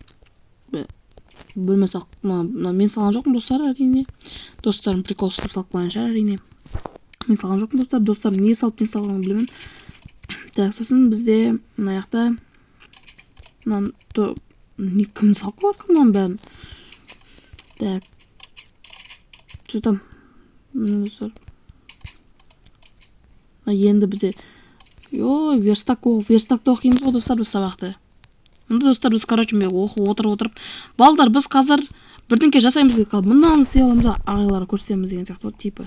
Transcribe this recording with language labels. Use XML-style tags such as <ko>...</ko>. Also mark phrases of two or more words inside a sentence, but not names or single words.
<kk>Бөлме мен салған жоқпын достар, әрине. Достарым прикол ұстап салып қойған шығар, әрине. Мен салған жоқпын достар. Достарым не салып, не салғанын білемін. Так, сосын бізде мына жақта кім салып қойған мынаның бәрін?</kk> <ru>Так. Что там?</ru> <kk>Мына достар. Енді бізде верстакта оқимыз ғой достар біз сабақты. Мұнда достар біз, короче, оқып отырып, балдар біз қазір бірдеңке жасаймыз деп қалып, мынаны істей аламыз, ағайларға көрсетеміз деген сияқты, типа.</kk>